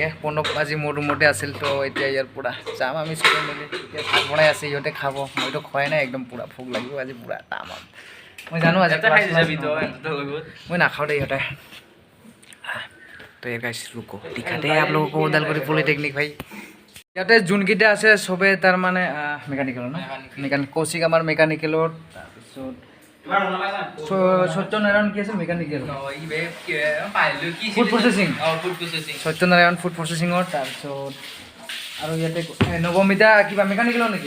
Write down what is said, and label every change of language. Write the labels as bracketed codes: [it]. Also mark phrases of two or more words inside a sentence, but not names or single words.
[as] প্ৰণৱ আজি মোৰ ৰুমতে আছিল, তো এতিয়া ইয়াৰ পৰা যাম আমি চবে মিলি। এতিয়া ভাত বনাই আছে, ইহঁতে খাব, মইতো খোৱাই নাই। একদম পূৰা ভোক লাগিব আজি, পূৰা তামাম। মই জানো আজি মই নাখাওঁ দেই ইহঁতে। [hi] तो ये गाइस रूम को दिखाते आप लोगों को उदालगुरी पॉलिटेक्निक भाई। [as] ইয়াতে যোনকেইটা আছে চবে তাৰমানে মেকানিকেলৰ ন? মেকানিক কৌশিক আমাৰ মেকানিকেলৰ, তাৰপিছত সত্যনাৰায়ণ কি আছে মেকানিকেল, ফুড প্ৰচেছিং। সত্যনাৰায়ণ ফুড প্ৰচেছিঙৰ। তাৰপিছত আৰু ইয়াতে নৱমিতা কিবা মেকানিকেলৰ নেকি?